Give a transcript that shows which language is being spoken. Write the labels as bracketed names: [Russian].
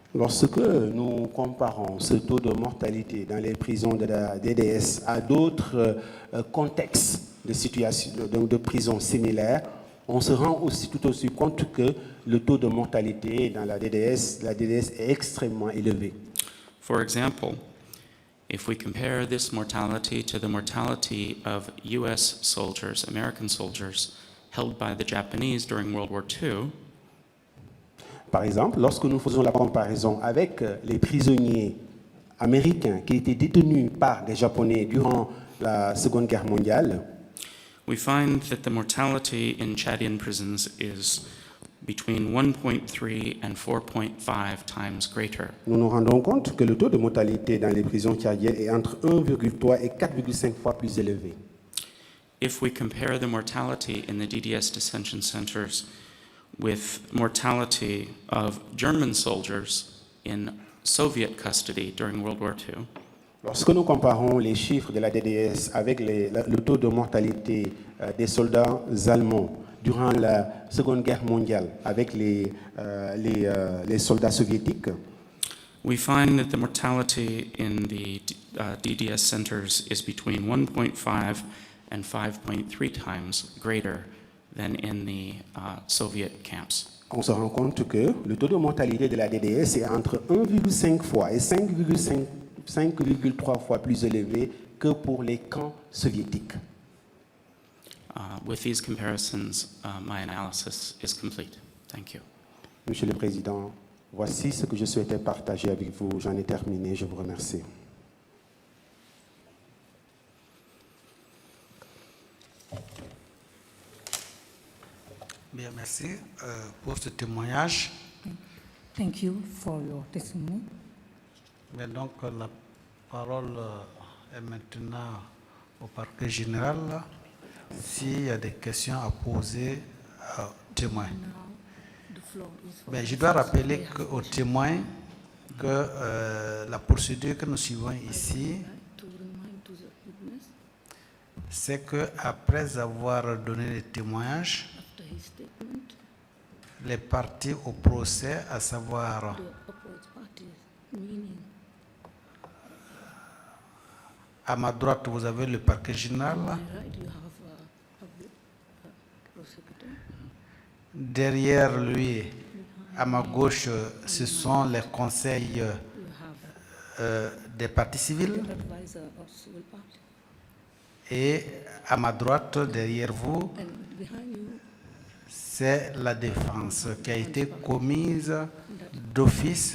[French] Lorsque nous comparons ce taux de mortalité dans les prisons de la DDS à d'autres contextes de situations de prisons similaires, on se rend aussi tout aussi compte que le taux de mortalité dans la DDS est extrêmement élevé. [English] For example, if we compare this mortality to the mortality of US soldiers, American soldiers, held by the Japanese during World War II, [French] Par exemple, lorsque nous faisons la comparaison avec les prisonniers américains qui étaient détenus par les Japonais durant la Seconde Guerre mondiale, [English] we find that the mortality in Chadian prisons is between 1.3 and 4.5 times greater. [French] nous nous rendons compte que le taux de mortalité dans les prisons tchadiennes est entre 1,3 et 4,5 fois plus élevé. [English] If we compare the mortality in the DDS detention centers with mortality of German soldiers in Soviet custody during World War II, [French] Lorsque nous comparons les chiffres de la DDS avec le taux de mortalité des soldats allemands durant la Seconde Guerre mondiale avec les soldats soviétiques, [English] we find that the mortality in the DDS centers is between 1.5 and 5.3 times greater than in the Soviet camps. [French] on se rend compte que le taux de mortalité de la DDS est entre 1,5 fois et 5,3 fois plus élevé que pour les camps soviétiques. [English] With these comparisons, my analysis is complete. Thank you. [French] Monsieur le Président, voici ce que je souhaitais partager avec vous. J'en ai terminé. Je vous remercie. Bien, merci pour ce témoignage. [English] Thank you for your testimony. [French] Mais donc, la parole est maintenant au parquet général. S'il y a des questions à poser aux témoins. [English] Now, the floor is for [French] Ben, je dois rappeler aux témoins que la procédure que nous suivons ici, [English] to remind to the witness [French] c'est qu'après avoir donné les témoignages, [English] after his statement, [French] les parties au procès, à savoir [English] the opposite parties, meaning [French] à ma droite, vous avez le parquet général. [English] on my right you have a prosecutor, [French] Derrière lui, à ma gauche, ce sont les conseils [English] you have [French] des parties civiles. [English] advisor of civil party, [French] Et à ma droite, derrière vous, [English] and behind you [French] c'est la défense qui a été commise d'office